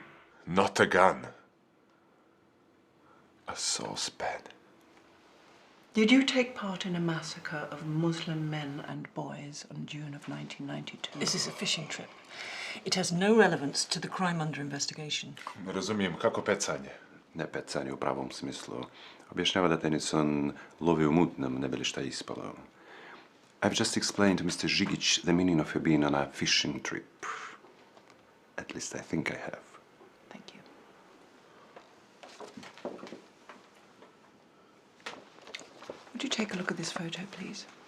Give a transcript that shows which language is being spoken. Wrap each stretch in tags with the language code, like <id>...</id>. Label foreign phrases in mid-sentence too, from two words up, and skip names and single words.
<en>Not a gun. A saucepan. Did you take part in a massacre of Muslim men and boys on June of 1992? This is a fishing trip. It has no relevance to the crime under investigation.</en> <bs>Ne razumijem, kako pecanje? Ne pecanje u pravom smislu. Objašnjava da Tennison lovi u mutnom, ne bi li šta ispalo.</bs> <en>I've just explained to Mr. Zigic the meaning of you being on a fishing trip. At least I think I have. Thank you. Would you take a look at this photo, please?</en>